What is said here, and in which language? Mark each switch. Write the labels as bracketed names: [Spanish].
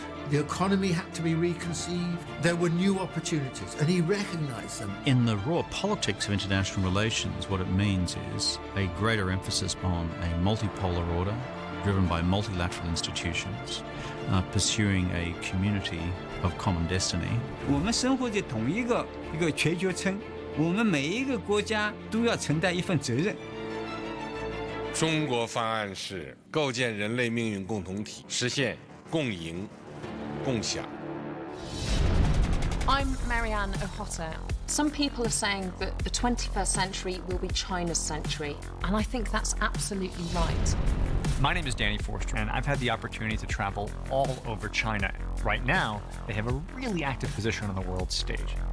[English] The economy had to be reconceived. There were new opportunities, and he recognized them. In the raw politics of international relations, what it means is a greater emphasis on a multipolar order driven by multilateral institutions, pursuing a community of common destiny. [Chinese] 我们生活在同一个全球村，我们每一个国家都要承担一份责任。中国方案是构建人类命运共同体，实现共赢、共享。 [English] I'm Marianne O'Hotter. Some people are saying that the 21st century will be China's century, and I think that's absolutely right. My name is Danny Forster, and I've had the opportunity to travel all over China. Right now, they have a really active position on the world stage.